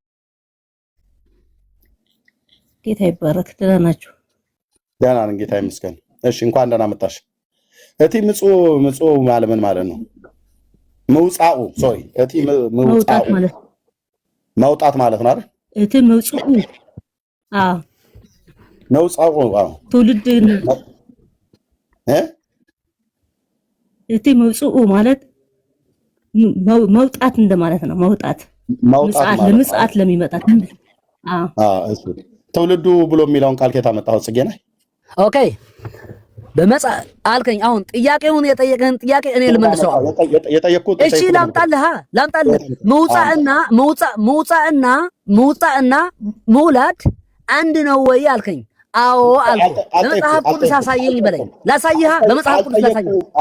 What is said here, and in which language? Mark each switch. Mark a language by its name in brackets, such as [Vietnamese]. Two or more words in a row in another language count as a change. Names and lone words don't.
[Amharic] ጌታ ይባረክ። ደህና ናችሁ? ደህና ነን ጌታ ይመስገን። እሺ እንኳን ደህና መጣሽ። [Tigrinya] እቲ ምጽኡ [Amharic] ማለት ምን ማለት ነው? መውጣኡ ሶሪ እቲ መውጣት ማለት ነው አይደል? [Tigrinya] እቲ መውጽኡ መውጻኡ [Amharic] ትውልድ [Tigrinya] እቲ መውጽኡ [Amharic] ማለት መውጣት እንደማለት ነው። መውጣት ለምጽአት ለሚመጣ እሱ ትውልዱ ብሎ የሚለውን ቃል ከየት አመጣኸው ጽጌ ነህ? ኦኬ አልከኝ። አሁን ጥያቄውን የጠየቀህን ጥያቄ እኔ ልመልሰው። እሺ ላምጣልህ መውጣትና መውላድ አንድ ነው ወይ አልከኝ። አዎ አልኩ። በመጽሐፍ ቅዱስ አሳየኝ በለኝ። ላሳይህ። በመጽሐፍ ቅዱስ ላሳይህ።